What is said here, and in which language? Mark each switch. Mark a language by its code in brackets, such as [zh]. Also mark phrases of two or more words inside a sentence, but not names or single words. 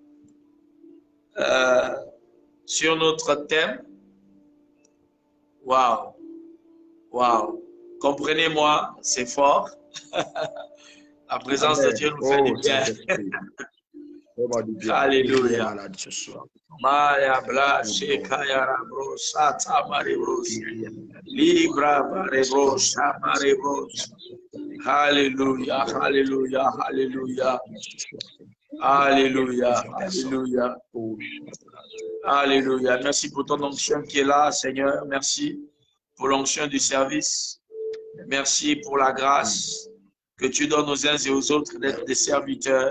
[fr] Sur notre thème. Waouh. Wow. Comprenez-moi, c'est fort. La présence de Dieu nous fait du bien. Alléluia. Maya blashe kaya bros, sata marebros, libra marebros, marebros. Alléluia, alléluia, alléluia. Alléluia, alléluia. Alléluia. Merci pour ton onction qui est là, Seigneur. Merci pour l'onction du service. Merci pour la grâce que tu donnes aux uns et aux autres d'être des serviteurs.